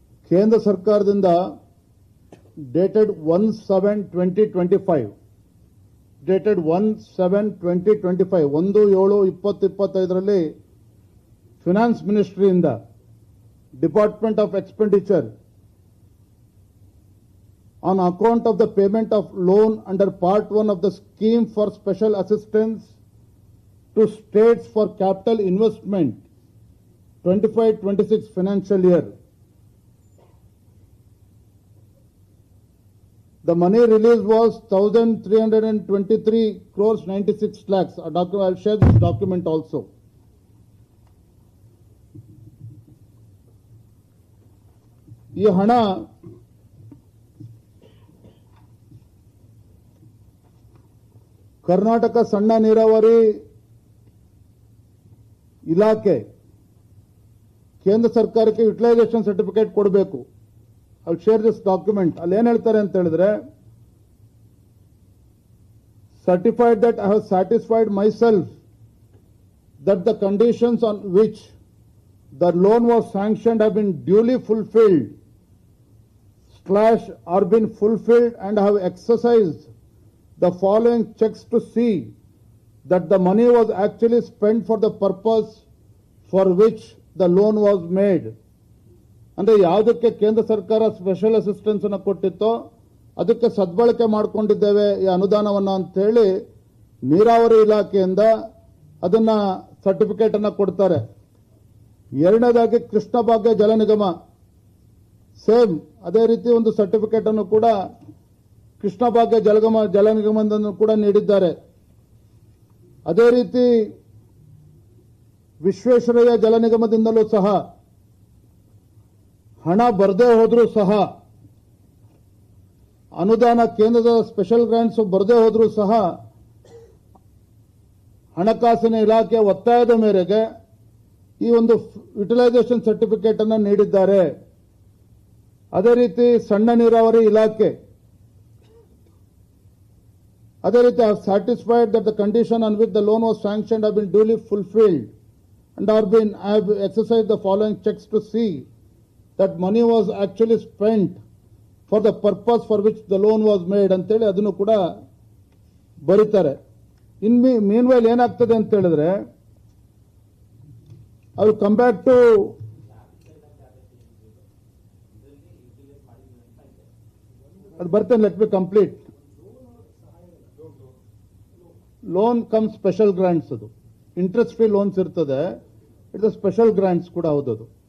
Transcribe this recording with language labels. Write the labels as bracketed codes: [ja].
[kn] ಕೇಂದ್ರ ಸರ್ಕಾರದಿಂದ [en] Dated 1/7/2025 dated 1/7/2025 1/7/2025 finance ಮಿನಿಸ್ಟ್ರಿಯಿಂದ department of expenditure on account of the payment of loan under part 1 of the scheme for special assistance to states for capital investment 25-26 financial year. The money released was 1,323 crores 96 lakhs. I'll share this document also. [kn] ಈ ಹಣ ಕರ್ನಾಟಕ ಸಣ್ಣ ನೀರಾವರಿ ಇಲಾಖೆ ಕೇಂದ್ರ ಸರ್ಕಾರಕ್ಕೆ utilisation certificate ಕೊಡಬೇಕು. [en] I share this document. [kn] ಅಲ್ಲಿ ಏನ್ ಹೇಳ್ತಾರೆ ಅಂತ ಹೇಳಿದ್ರೆ, [en] Certified that I have satisfied myself that the conditions on which the loan was sanctioned have been duly fulfilled / are been fulfilled and have exercised the following checks to see that the money was actually spent for the purpose for which the loan was made. [kn] ಅಂದ್ರೆ ಯಾವುದಕ್ಕೆ ಕೇಂದ್ರ ಸರ್ಕಾರ special assistance ಅನ್ನು ಕೊಟ್ಟಿತ್ತೋ ಅದಕ್ಕೆ ಸದ್ಬಳಕೆ ಮಾಡಿಕೊಂಡಿದ್ದೇವೆ ಈ ಅನುದಾನವನ್ನ ಅಂತ ಹೇಳಿ ನೀರಾವರಿ ಇಲಾಖೆಯಿಂದ ಅದನ್ನ ಸರ್ಟಿಫಿಕೇಟ್ ಅನ್ನ ಕೊಡ್ತಾರೆ. ಎರಡನೇದಾಗಿ ಕೃಷ್ಣ ಭಾಗ್ಯ ಜಲ ನಿಗಮ ಸೇಮ್ ಅದೇ ರೀತಿ ಒಂದು ಸರ್ಟಿಫಿಕೇಟ್ ಅನ್ನು ಕೂಡ ಕೃಷ್ಣ ಭಾಗ್ಯ ಜಲ ನಿಗಮದಿಂದ ಕೂಡ ನೀಡಿದ್ದಾರೆ. ಅದೇ ರೀತಿ ವಿಶ್ವೇಶ್ವರಯ್ಯ ಜಲ ನಿಗಮದಿಂದಲೂ ಸಹ ಹಣ ಬರದೇ ಹೋದ್ರೂ ಸಹ ಅನುದಾನ ಕೇಂದ್ರದ ಸ್ಪೆಷಲ್ ಗ್ರಾಂಟ್ಸ್ ಬರದೇ ಹೋದ್ರೂ ಸಹ ಹಣಕಾಸಿನ ಇಲಾಖೆಯ ಒತ್ತಾಯದ ಮೇರೆಗೆ ಈ ಒಂದು ಯುಟಿಲೈಸೇಷನ್ ಸರ್ಟಿಫಿಕೇಟ್ ಅನ್ನು ನೀಡಿದ್ದಾರೆ. ಅದೇ ರೀತಿ ಸಣ್ಣ ನೀರಾವರಿ ಇಲಾಖೆ ಅದೇ ರೀತಿ [en] have satisfied that the condition on which the loan was sanctioned have been duly fulfilled and have exercised the following checks to see that money was actually spent for the purpose for which the loan was made [kn] ಅಂತೇಳಿ ಅದನ್ನು ಕೂಡ ಬರೀತಾರೆ. [en] in meanwhile [kn] ಏನಾಗ್ತದೆ ಅಂತ ಹೇಳಿದ್ರೆ, [en] I will come back to [kn] ಅದು ಬರ್ತೇನೆ. [en] Let me complete. Loan cum special grants, ಅದು interest free loans ಇರ್ತದೆ, it's special grants [kn] ಕೂಡ ಹೌದದು.